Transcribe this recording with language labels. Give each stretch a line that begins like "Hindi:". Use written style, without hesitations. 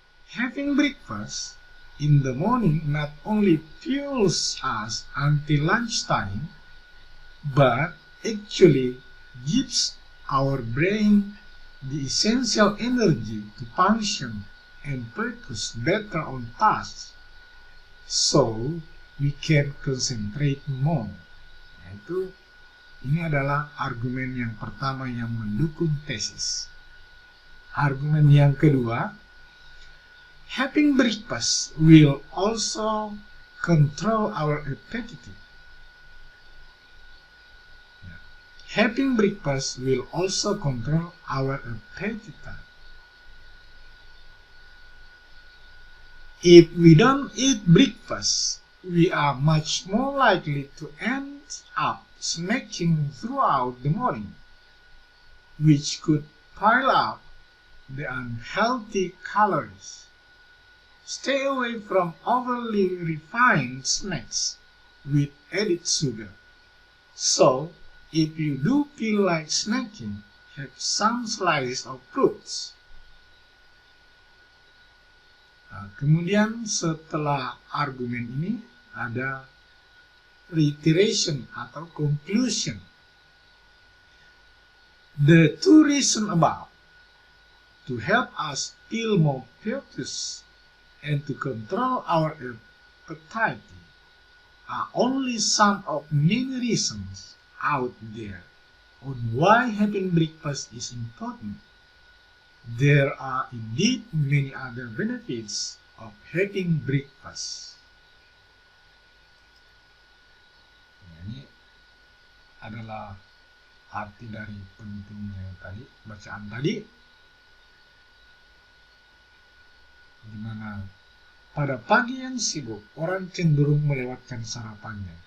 English: Having breakfast in the morning not only fuels us until lunchtime, but actually gives our brain the essential energy to function and focus better on tasks, so we can concentrate more.
Indonesian: Yaitu, ini adalah argumen yang pertama yang mendukung tesis. Argumen yang kedua,
English: having breakfast will also control our appetite. Having breakfast will also control our appetite. If we don't eat breakfast, we are much more likely to end up snacking throughout the morning, which could pile up the unhealthy calories. Stay away from overly refined snacks with added sugar. So, if you do feel like snacking, have some slices of fruits.
Indonesian: Nah, kemudian setelah argumen ini ada reiteration atau conclusion.
English: The 2 reasons above to help us feel more focused and to control our appetite are only some of many reasons out there on why having breakfast is important. There are indeed many other benefits of having breakfast.
Indonesian: Ini adalah arti dari pentingnya tadi, bacaan tadi. Di mana pada pagi yang sibuk orang cenderung melewatkan sarapannya.